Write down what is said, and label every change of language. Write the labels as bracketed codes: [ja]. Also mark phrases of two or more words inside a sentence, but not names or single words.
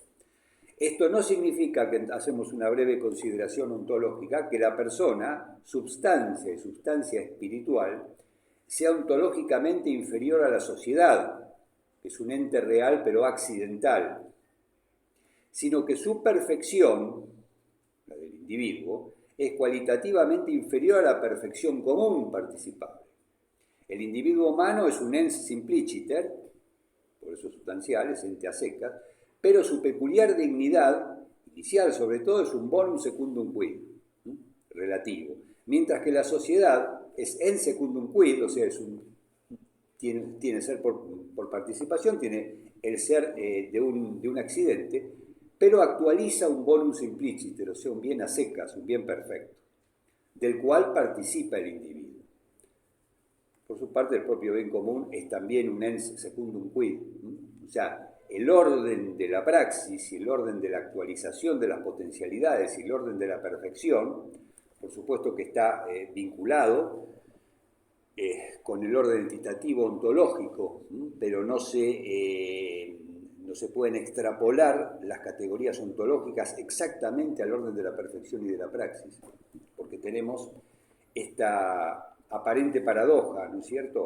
[es] Esto no significa, que hacemos una breve consideración ontológica, que la persona, substancia y sustancia espiritual, sea ontológicamente inferior a la sociedad, que es un ente real pero accidental, sino que su perfección, la del individuo, es cualitativamente inferior a la perfección común participable. El individuo humano es un [la] ens simpliciter, [es] por eso sustancial, es ente a secas, pero su peculiar dignidad, inicial sobre todo, es un [la] bonum secundum quid, [es] relativo, mientras que la sociedad es [la] en secundum quid, [es] o sea, tiene ser por participación, tiene el ser de un accidente, pero actualiza un [la] bonum simpliciter, [es] o sea, un bien a secas, un bien perfecto, del cual participa el individuo. Por su parte, el propio bien común es también un [la] ens secundum quid, [es] o sea, el orden de la praxis y el orden de la actualización de las potencialidades y el orden de la perfección, por supuesto que está vinculado con el orden entitativo ontológico, pero no se pueden extrapolar las categorías ontológicas exactamente al orden de la perfección y de la praxis, porque tenemos esta aparente paradoja, ¿no es cierto?